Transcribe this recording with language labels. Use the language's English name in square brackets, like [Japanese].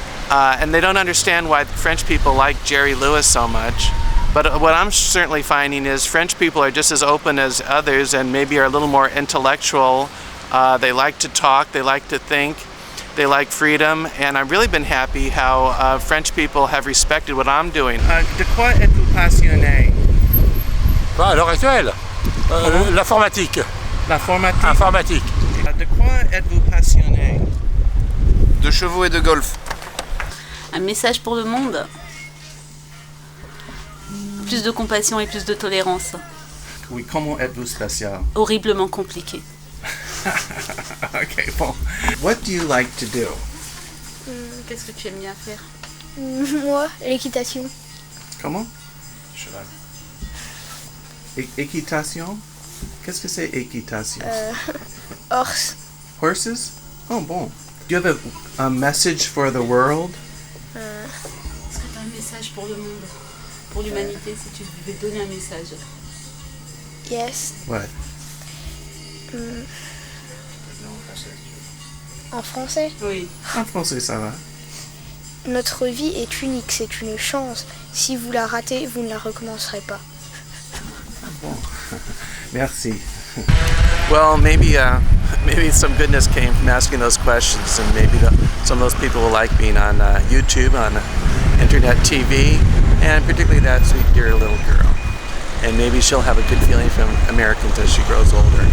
[English] And they don't understand why the French people like Jerry Lewis so much. But what I'm certainly finding is French people are just as open as others and maybe are a little more intellectual. They like to talk, they like to think, they like freedom, and I've really been happy how French people have respected what I'm doing. [French] De quoi êtes-vous passionné? À l'heure actuelle, l'informatique. L'informatique? Informatique. De quoi êtes-vous passionné? De chevaux et de golf. Un message pour le monde. Plus de compassion et plus de tolérance. Oui, comment êtes-vous spécial? Horriblement compliqué. [English] Okay, bon. What do you like to do? [French] Qu'est-ce que tu aimes bien faire? Moi, l'équitation. Comment? Équitation? Qu'est-ce que c'est équitation? [English] Horse. Horses? Oh, bon. Do you have a message for the world? [French] Est-ce que tu as un message pour le monde? Pour l'humanité, si tu devais donner un message? [English] Yes. What? [French] En français? Oui. En français, ça va. Notre vie est unique, c'est une chance. Si vous la ratez, vous ne la recommencerez pas. Bon. Merci. [English] Well, maybe some goodness came from asking those questions, and maybe some of those people will like being on YouTube, on internet TV, and particularly that sweet dear little girl. and maybe she'll have a good feeling from Americans as she grows older.